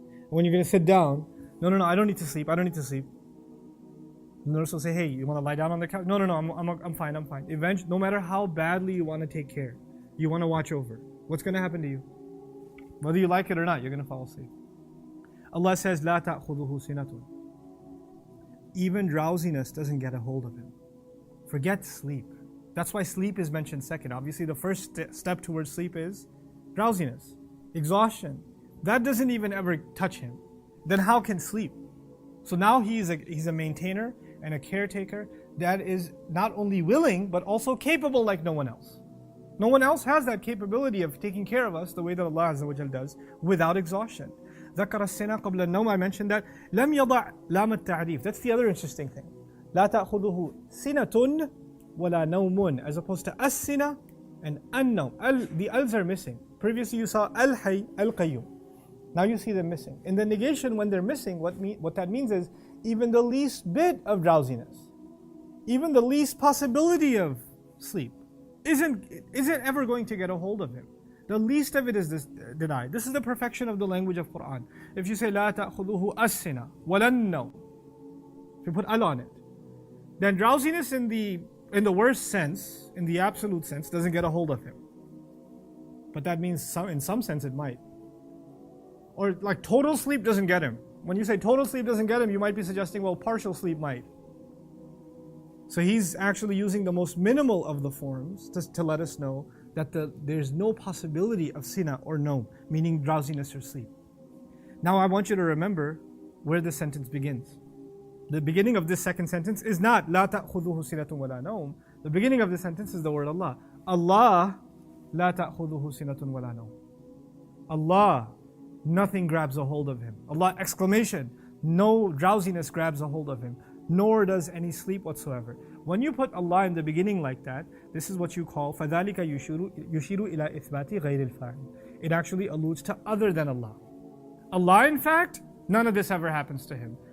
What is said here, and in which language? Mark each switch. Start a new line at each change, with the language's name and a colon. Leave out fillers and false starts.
English: When you're going to sit down, no, I don't need to sleep. The nurse will say, hey, you want to lie down on the couch? No, I'm fine. Eventually, no matter how badly you want to take care, you want to watch over, what's going to happen to you? Whether you like it or not, you're going to fall asleep. Allah says,
Arabic: لا تأخذه سنة.
English: Even drowsiness doesn't get a hold of him. Forget sleep. That's why sleep is mentioned second. Obviously, the first step towards sleep is drowsiness, exhaustion. That doesn't even ever touch him. Then how can sleep? So now he's a maintainer and a caretaker that is not only willing, but also capable like no one else. No one else has that capability of taking care of us the way that Allah Azza wa Jal does without exhaustion.
Arabic: ذكر السنة قبل النوم.
English: I mentioned that.
Arabic: لم يضع لام التعريف.
English: That's the other interesting thing.
Arabic: لا تأخذه سنة ولا نوم,
English: as opposed to
Arabic: السنة and النوم.
English: The al's are missing. Previously you saw
Arabic: الحي القيوم.
English: Now you see them missing. In the negation, when they're missing, what that means is even the least bit of drowsiness, even the least possibility of sleep, isn't ever going to get a hold of him. The least of it is denied. This is the perfection of the language of Quran. If you say
Arabic: لا تأخذه السنة ولا النوم,
English: if you put al on it, then drowsiness in the worst sense, in the absolute sense, doesn't get a hold of him. But that means in some sense it might. Or like total sleep doesn't get him. When you say total sleep doesn't get him, you might be suggesting, well, partial sleep might. So he's actually using the most minimal of the forms to let us know that there's no possibility of sina or no, meaning drowsiness or sleep. Now I want you to remember where the sentence begins. The beginning of this second sentence is not
Arabic: لا تأخذه سنة ولا نوم.
English: The beginning of the sentence is the word Allah.
Arabic: Allah لا تأخذه سنة ولا نوم.
English: Allah, nothing grabs a hold of him. Allah, exclamation, no drowsiness grabs a hold of him, nor does any sleep whatsoever. When you put Allah in the beginning like that, this is what you call
Arabic: فَذَلِكَ يُشِيرُ إِلَى إِثْبَاتِ غَيْرِ الْفَاعِلِ.
English: It actually alludes to other than Allah. Allah, in fact, none of this ever happens to him.